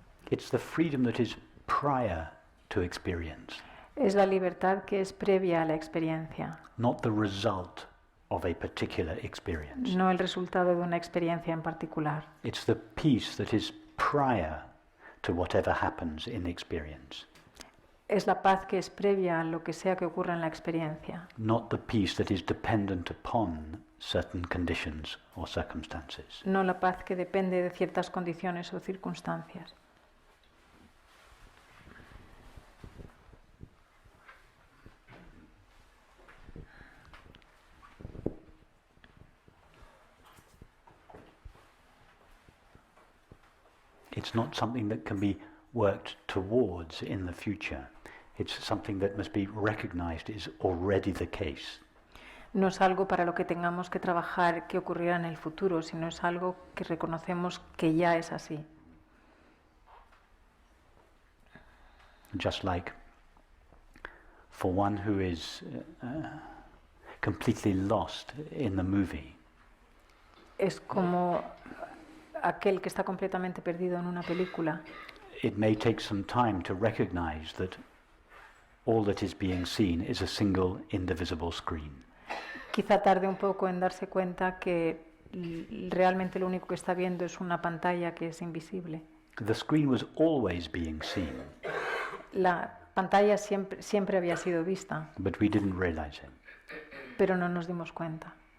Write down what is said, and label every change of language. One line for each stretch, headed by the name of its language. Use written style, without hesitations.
English: It's the freedom that is prior to experience,
Spanish: Es la libertad que es previa a la experiencia,
English: not the result of a particular experience.
Spanish: no el resultado de una experiencia en particular.
English: It's the peace that is prior to whatever happens in the experience,
Spanish: Es la paz que es previa a lo que sea que ocurra en la experiencia,
English: not the peace that is dependent upon certain conditions or circumstances.
Spanish: no la paz que depende de ciertas condiciones o circunstancias.
English: It's not something that can be worked towards in the future. It's something that must be recognized is already the case.
Spanish: No es algo para lo que tengamos que trabajar que ocurrirá en el futuro, sino es algo que reconocemos que ya es así.
English: Just like for one who is completely lost in the movie,
Spanish: Es como aquel que está completamente perdido en una película.
English: it may take some time to recognize that all that is being seen is a single indivisible screen.
Spanish: Quizá tarde un poco en darse cuenta que realmente lo único que está viendo es una pantalla que es invisible.
English: The screen was always being seen,
Spanish: La pantalla siempre había sido vista,
English: but we didn't realize it.
Spanish: pero no nos dimos cuenta.